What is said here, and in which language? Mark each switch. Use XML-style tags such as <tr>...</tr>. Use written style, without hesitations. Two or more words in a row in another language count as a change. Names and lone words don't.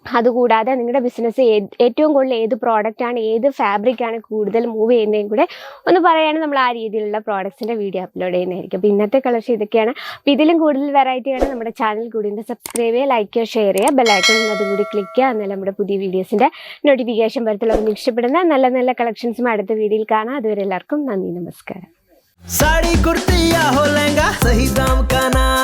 <ml>അതുകൂടാതെ നിങ്ങളുടെ ബിസിനസ് ഏറ്റവും കൂടുതൽ ഏത് പ്രോഡക്റ്റാണ്, ഏത് ഫാബ്രിക്കാണ് കൂടുതൽ മൂവ് ചെയ്യുന്നതും കൂടെ ഒന്ന് പറയുകയാണെങ്കിൽ നമ്മൾ ആ രീതിയിലുള്ള പ്രോഡക്ട്സിൻ്റെ</ml> <en>video upload</en> <ml>ചെയ്യുന്നതായിരിക്കും. അപ്പോൾ ഇന്നത്തെ കളക്ഷൻ ഇതൊക്കെയാണ്. അപ്പോൾ ഇതിലും കൂടുതൽ വെറൈറ്റിയാണ് നമ്മുടെ ചാനൽ കൂടി സബ്സ്ക്രൈബ് ചെയ്യുക, ലൈക്ക് ചെയ്യുക, ഷെയർ ചെയ്യുക, ബെല്ലൈക്കൺ അതുകൂടി ക്ലിക്ക് ചെയ്യുക. എന്നാലും നമ്മുടെ പുതിയ വീഡിയോസിൻ്റെ നോട്ടിഫിക്കേഷൻ വരത്തുള്ള ഇഷ്ടപ്പെടുന്ന നല്ല നല്ല കളക്ഷൻസും അടുത്ത വീഡിയോയിൽ കാണാം. അതുവരെ എല്ലാവർക്കും നന്ദി, നമസ്കാരം.</ml> <hi>साड़ी कुर्ती या हो लहंगा, सही दाम का</hi>